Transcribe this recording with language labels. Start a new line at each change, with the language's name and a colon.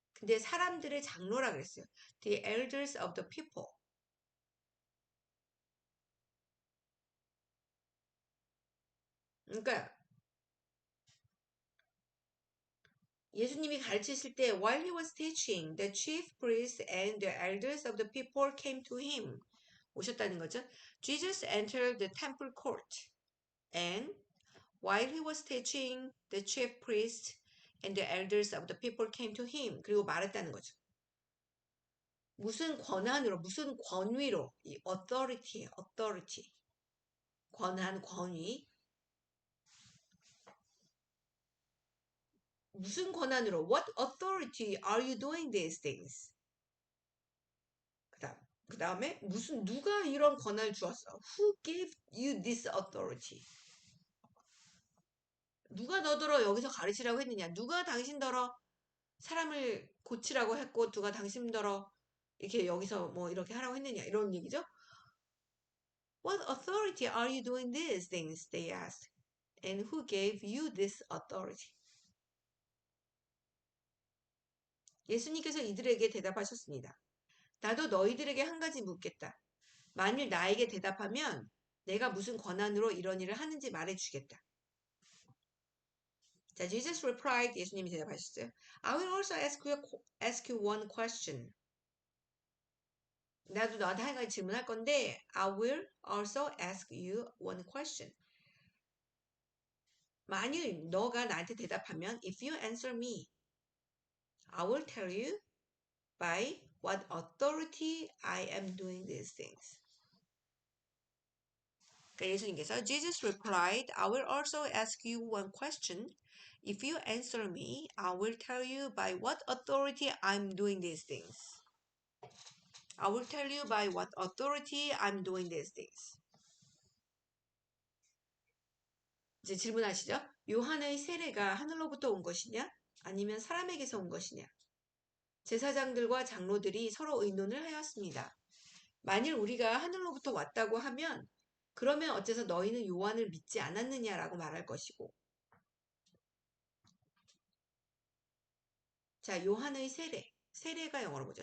Korean: 근데 사람들의 장로라 그랬어요.
English: The elders of the people.
Korean: 그러니까 예수님이 가르치실 때
English: while he was teaching, the chief priests and the elders of the people came to him.
Korean: 오셨다는 거죠.
English: Jesus entered the temple court and while he was teaching, the chief priests and the elders of the people came to him.
Korean: 그리고 말했다는 거죠. 무슨 권한으로, 무슨 권위로, 이 authority. 권한, 권위. 무슨 권한으로?
English: What authority are you doing these things?
Korean: 그 다음에 무슨 누가 이런 권한을 주었어?
English: Who gave you this authority?
Korean: 누가 너더러 여기서 가르치라고 했느냐? 누가 당신더러 사람을 고치라고 했고 누가 당신더러 이렇게 여기서 뭐 이렇게 하라고 했느냐? 이런 얘기죠.
English: What authority are you doing these things? They asked. And who gave you this authority?
Korean: 예수님께서 이들에게 대답하셨습니다. 나도 너희들에게 한 가지 묻겠다. 만일 나에게 대답하면 내가 무슨 권한으로 이런 일을 하는지 말해주겠다.
English: 자, Jesus replied.
Korean: 예수님이 대답하셨어요.
English: I will also ask you one question.
Korean: 나도 너한테 한 가지 질문할 건데
English: I will also ask you one question.
Korean: 만일 너가 나한테 대답하면
English: if you answer me, I will tell you by what authority I am doing these things.
Korean: 그러니까 예수님께서
English: Jesus replied, I will also ask you one question. If you answer me, I will tell you by what authority I'm doing these things. I will tell you by what authority I'm doing these things.
Korean: 이제 질문하시죠? 요한의 세례가 하늘로부터 온 것이냐? 아니면 사람에게서 온 것이냐? 제사장들과 장로들이 서로 의논을 하였습니다. 만일 우리가 하늘로부터 왔다고 하면 그러면 어째서 너희는 요한을 믿지 않았느냐라고 말할 것이고 자 요한의 세례가 영어로 뭐죠?